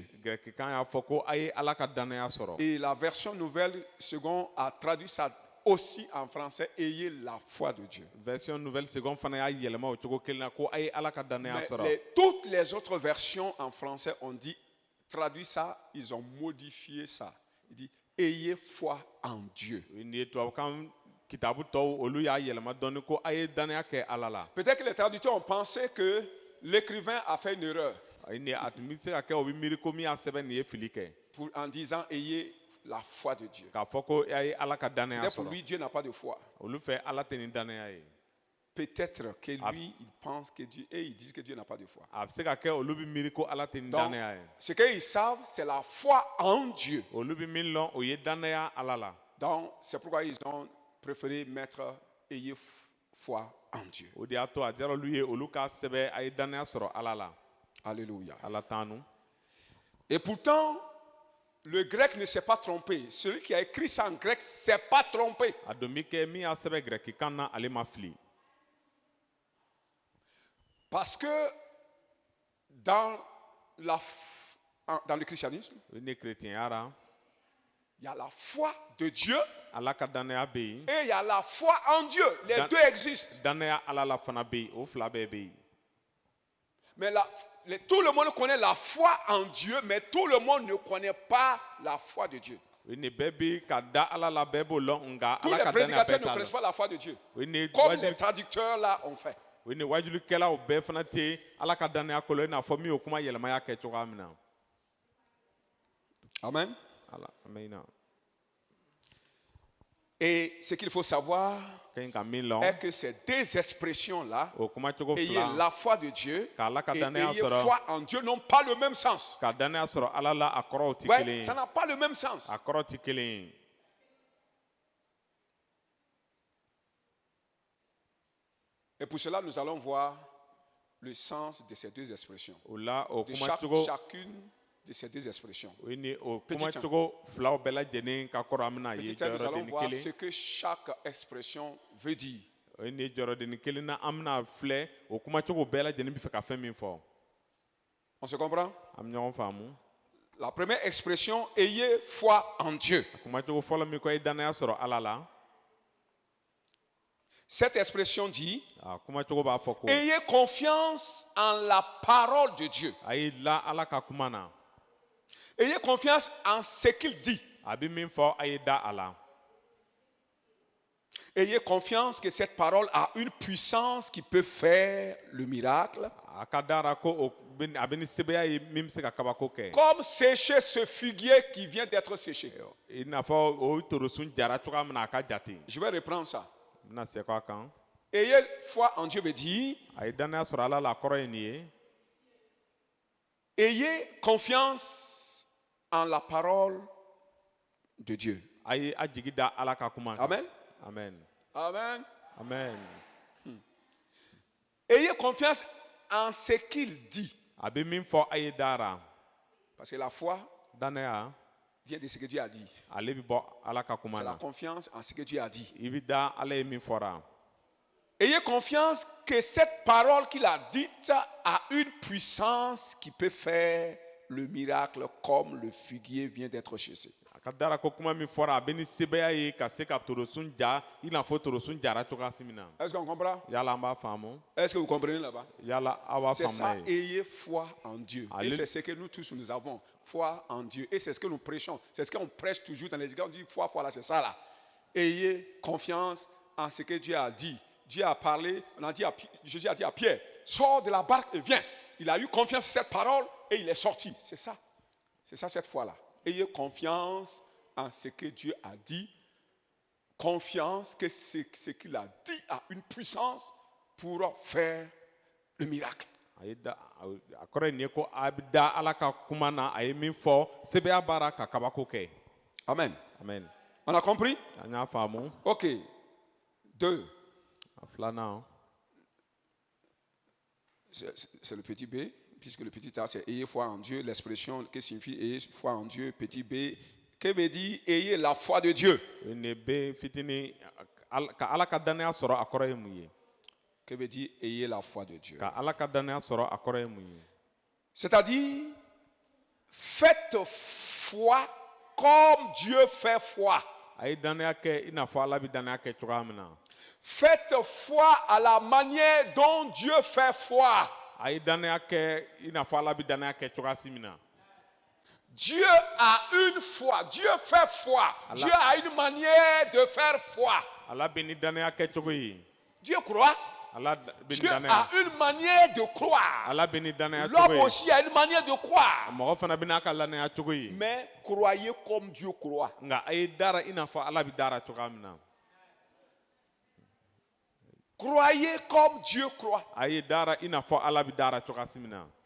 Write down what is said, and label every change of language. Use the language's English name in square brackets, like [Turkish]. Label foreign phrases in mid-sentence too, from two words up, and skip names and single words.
[Bambara] Gɛrɛkikan y'a fɔ ko a ye Ala ka danaya sɔrɔ. [French] Et la version nouvelle seconde a traduit ça aussi en français, ayez la foi de Dieu. version nouvelle seconde [Bambara] fana y'a yɛlɛma o cogo kelen na ko a ye ala ka danaya [French] Mais [Bambara] sɔrɔ [French] toutes les autres versions en français ont dit, traduit ça, ils ont modifié ça. Il dit, ayez foi en Dieu. [Bambara] nin ye tubabukan kitabu tɔw olu y'a yɛlɛma dɔɔni ko a ye danaya kɛ ala la [French] Peut-être que les traducteurs ont pensé que l'écrivain a fait une erreur [Bambara] nin a tun bɛ se ka kɛ o bɛ miiri ko min y'a sɛbɛn nin ye fili kɛ [French] en disant, ayez la foi de Dieu. [Bambara] k'a fɔ ko a ye ala ka danaya [French] Peut-être pour [Bambara] sɔrɔ [French] lui, Dieu n'a pas de foi. [Bambara] olu fɛ ala tɛ nin danaya ye [French] Peut-être que lui, il pense que Dieu, et ils disent que Dieu n'a pas de foi. [Bambara] a bɛ se ka kɛ olu bɛ miiri ko ala tɛ nin [French] Donc, [Bambara] danaya ye [French] ce qu'ils savent, c'est la foi en Dieu. [Bambara] olu bɛ min lɔn o ye danaya ala la [French] Donc, c'est pourquoi ils ont préféré mettre ayez foi en Dieu. [Bambara] o de y'a to a diyara olu ye olu ka sɛbɛn a ye danaya sɔrɔ ala la [French] Alléluia. [Bambara] ala t'an [French] Et pourtant, le grec ne s'est pas trompé. Celui qui a écrit ça en grec ne s'est pas trompé. [Bambara] a don bɛ kɛ min y'a sɛbɛn gɛrɛkikan na ale ma fili [French] Parce que dans le christianisme, [Bambara] o ni keretiyanya ra [French] il y a la foi de Dieu [Bambara] ala ka danaya bɛ yen [French] et il y a la foi en Dieu. Les deux existent. [Bambara] danaya ala la fana bɛ yen o fila bɛɛ bɛ yen [French] Mais tout le monde connaît la foi en Dieu, mais tout le monde ne connaît pas la foi de Dieu. [Bambara] o ni bɛɛ bɛ ka da ala la bɛɛ b'o lɔn nka [French] Tous [Bambara] ala [French] les [Bambara] ka danaya [French] prédicateurs [Bambara] bɛɛ [French] ne [Bambara] t'a [French] connaissent [Bambara] lɔn [French] pas la foi de Dieu. [Bambara] o ni [French] Comme les [Bambara] wajulu [French] traducteurs là ont fait. [Bambara] o ni wajulikɛlaw bɛɛ fana tɛ ala ka danaya kɔlɔn i n'a fɔ min y'o kuma yɛlɛmaya kɛ cogoya min na [French] Amen. [Bambara] ala amina [French] Et ce qu'il faut savoir [Bambara] ka ɲi ka min [French] est [Bambara] lɔn [French] que ces deux expressions-là, [Bambara] o kuma cogo [French] ayez [Bambara] fila [French] la foi de Dieu [Bambara] k'ala ka [French] et [Bambara] danaya [French] ayez [Bambara] sɔrɔ [French] foi en Dieu, n'ont pas le même sens. [Bambara] ka danaya sɔrɔ ala la a kɔrɔw tɛ [French] Ouais, [Bambara] kelen [French] ça [Bambara] ye [French] n'a pas le même sens. [Bambara] a kɔrɔ tɛ kelen ye [French] Et pour cela, nous allons voir le sens de ces deux expressions. [Bambara] o la o [French] De [Bambara] kuma cogo [French] chacune de ces deux expressions. [Bambara] o ni o [French] Petit [Bambara] kuma [French] temps. [Bambara] cogo filaw bɛɛ lajɛlen ka kɔrɔ an bɛna ye [French] Petit à petit, nous allons [Bambara] jɔyɔrɔdennin [French] voir [Bambara] kelen [French] ce que chaque expression veut dire. [Bambara] o ni jɔyɔrɔdennin kelen na an bɛna filɛ o kuma cogo bɛɛ lajɛlen bɛ fɛ ka fɛn min fɔ [French] On se comprend? [Bambara] an bɛ ɲɔgɔn faamu [French] La première expression, ayez foi en Dieu. [Bambara] a kuma cogo fɔlɔ min ko a ye danaya sɔrɔ ala la [French] Cette expression dit, [Bambara] a kuma cogo b'a fɔ ko [French] ayez confiance en la parole de Dieu. [Bambara] a y'i la ala ka kuma na [French] Ayez confiance en ce qu'il dit. [Bambara] a bɛ min fɔ a ye da a la [French] Ayez confiance que cette parole a une puissance qui peut faire le miracle. [Bambara] a ka dara ko a bɛ ni sebeya ye min bɛ se ka kabako kɛ [French] Comme sécher ce figuier qui vient d'être séché. [Bambara] i n'a fɔ o torosun jara cogoya min na a ka jate [French] Je vais reprendre ça. [Bambara] n bɛna se kɔ a kan [French] Ayez foi en Dieu veut dire, [Bambara] a ye danaya sɔrɔ ala la a kɔrɔ ye nin ye [French] ayez confiance en la parole de Dieu. [Bambara] a ye a jigi da ala ka kuma kan [French] Amen. [Bambara] amen [French] Amen. [Bambara] amen [French] Ayez confiance en ce qu'il dit. [Bambara] a bɛ min fɔ a ye dara [French] Parce que la foi [Bambara] danaya [French] vient de ce que Dieu a dit. [Bambara] ale bɛ bɔ ala ka kuma [French] C'est la [Bambara] na [French] confiance en ce que Dieu a dit. [Bambara] i bɛ da ala ye min fɔra [French] Ayez confiance que cette parole qu'il a dite a une puissance qui peut faire le miracle comme le figuier vient d'être chassé. [Bambara] a ka dara ko kuma min fɔra a bɛ ni sebeya ye ka se ka torosun ja i n'a fɔ torosun jara cogoya min na [French] Est-ce qu'on comprend? [Bambara] yala an b'a faamu [French] Est-ce que vous comprenez là-bas? [Bambara] yala aw b'a [French] C'est ça, [Bambara] faamu n'a ye [French] ayez foi en Dieu. Et Alléluia. c'est ce que nous tous nous avons, foi en Dieu. Et c'est ce que nous prêchons. C'est ce qu'on prêche toujours dans les églises. On dit foi, là, c'est ça là. Ayez confiance en ce que Dieu a dit. Dieu a parlé, Jésus a dit à Pierre, sors de la barque et viens. Il a eu confiance en cette parole et il est sorti. C'est ça. C'est ça cette foi-là. Ayez confiance en ce que Dieu a dit. Confiance que ce qu'il a dit a une puissance pour faire le miracle. [Bambara] a ye da a kɔrɔ ye nin ye ko a bɛ da ala ka kuma na a ye min fɔ sebeya baara ka kabako kɛ [French] Amen. [Bambara] amen [French] On a compris? [Bambara] an y'a faamu [French] Ok. 2. [Bambara] a filanan [French] C'est le petit b, puisque le petit a, c'est ayez foi en Dieu. L'expression que signifie ayez foi en Dieu, petit b, que veut dire ayez la foi de Dieu. [Bambara] o ni bɛ fitinin ka ala ka danaya sɔrɔ a kɔrɔ ye mun ye [French] Que veut dire ayez la foi de Dieu. [Bambara] ka ala ka danaya sɔrɔ a kɔrɔ ye mun ye [French] C'est-à-dire, faites foi comme Dieu fait foi. [Bambara] a ye danaya kɛ i n'a fɔ ala bɛ danaya kɛ cogoya min na. [French] Faites foi à la manière dont Dieu fait foi. [Bambara] A ye danaya kɛ i n'a fɔ ala bɛ danaya kɛ cogoya si min na. [French] Dieu a une foi. Dieu fait foi. Dieu a une manière de faire foi. [Bambara] ala bɛ ni danaya kɛ cogo ye. [French] Dieu croit. [Bambara] ala bɛ ni [French] Dieu [Bambara] danaya. [French] a une manière de croire. [Bambara] ala bɛ ni danaya cogo [French] L'homme [Bambara] ye. [French] aussi a une manière de croire. [Bambara] mɔgɔ fana bɛ n'a ka danaya cogo ye. [French] Mais croyez comme Dieu croit. [Bambara] nka a ye dara i n'a fɔ ala bɛ dara cogoya min na. [French] Croyez comme Dieu croit. [Bambara] a ye dara i n'a fɔ ala bɛ dara cogoya si min na.